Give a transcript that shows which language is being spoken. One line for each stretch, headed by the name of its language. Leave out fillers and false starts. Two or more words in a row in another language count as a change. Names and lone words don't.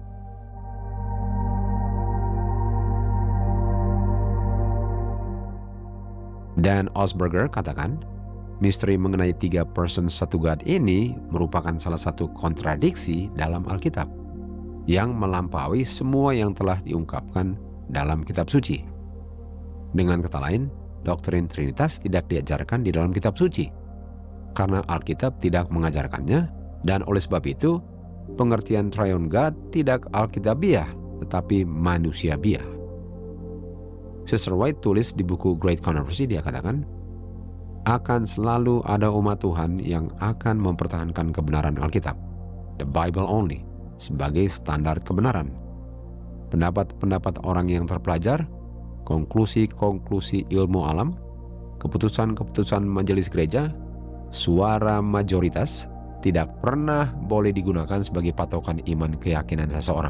Indonesian: Dan Osberger katakan, misteri mengenai
English: 3 persons
Indonesian: satu God ini merupakan salah satu kontradiksi dalam Alkitab yang melampaui semua yang telah diungkapkan dalam kitab suci. Dengan kata lain, doktrin Trinitas tidak diajarkan di dalam kitab suci, karena Alkitab tidak mengajarkannya, dan oleh sebab itu, pengertian
English: Triune God
Indonesian: tidak Alkitabiah, tetapi manusiabiah. Sister White tulis di buku Great Controversy, dia katakan, akan selalu ada umat Tuhan yang akan mempertahankan kebenaran Alkitab,
English: the Bible only,
Indonesian: sebagai standar kebenaran. Pendapat-pendapat orang yang terpelajar, konklusi-konklusi ilmu alam, keputusan-keputusan majelis gereja, suara mayoritas tidak pernah boleh digunakan sebagai patokan iman keyakinan seseorang.